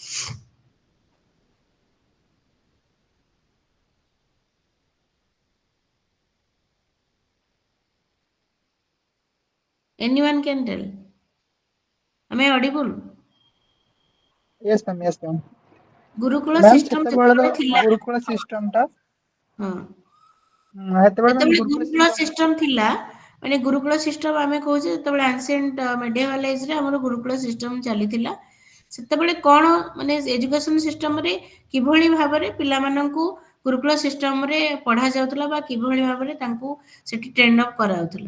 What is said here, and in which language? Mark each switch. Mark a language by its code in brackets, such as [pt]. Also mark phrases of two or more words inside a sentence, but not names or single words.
[en] Anyone can tell. Am I audible? Yes, ma'am. Yes, ma'am. [or] ଗୁରୁକୁଳ ମ୍ୟାମ୍ ସିଷ୍ଟମ ସେତେବେଳେ ଯେତେବେଳେ ତ ଥିଲା, ଗୁରୁକୁଳ ସିଷ୍ଟମଟା ହଁ, ସେତେବେଳେ ମ୍ୟାମ୍ ଯେତେବେଳେ ଗୁରୁକୁଳ ଗୁରୁକୁଳ ସିଷ୍ଟମ ସିଷ୍ଟମ ଥିଲା, ମାନେ ଗୁରୁକୁଳ ସିଷ୍ଟମ ଆମେ କହୁଛେ ଯେତେବେଳେ [en] ancient medieval [or] ଏଜରେ ଆମର ଗୁରୁକୁଳ ସିଷ୍ଟମ ଚାଲିଥିଲା, ସେତେବେଳେ କଣ ମାନେ [en] education systemରେ [or] କିଭଳି ଭାବରେ ପିଲାମାନଙ୍କୁ ଗୁରୁକୁଳ ସିଷ୍ଟମରେ ପଢା ଯାଉଥିଲା ବା କିଭଳି ଭାବରେ ତାଙ୍କୁ ସେଠି [en] train up [or] କରାଯାଉଥିଲା?